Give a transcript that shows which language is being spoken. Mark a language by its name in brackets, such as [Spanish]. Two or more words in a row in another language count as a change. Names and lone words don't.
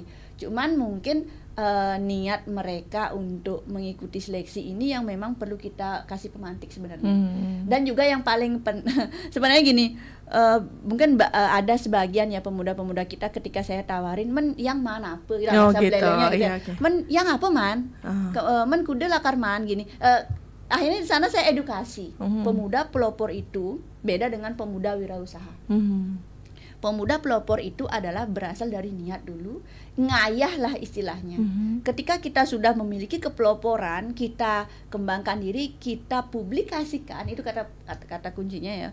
[Indonesian] Cuman mungkin niat mereka untuk mengikuti seleksi ini yang memang perlu kita kasih pemantik sebenarnya. Dan juga yang paling sebenarnya gini, mungkin ada sebagian ya pemuda-pemuda kita ketika saya tawarin, men yang mana apa gitu. [Balinese] Men yang apa man? Men kuda lakar man gini. [Indonesian] Akhirnya di sana saya edukasi. Pemuda pelopor itu beda dengan pemuda wirausaha. Pemuda pelopor itu adalah berasal dari niat dulu, ngayah lah istilahnya. Ketika kita sudah memiliki kepeloporan, kita kembangkan diri, kita publikasikan, itu kata kuncinya ya.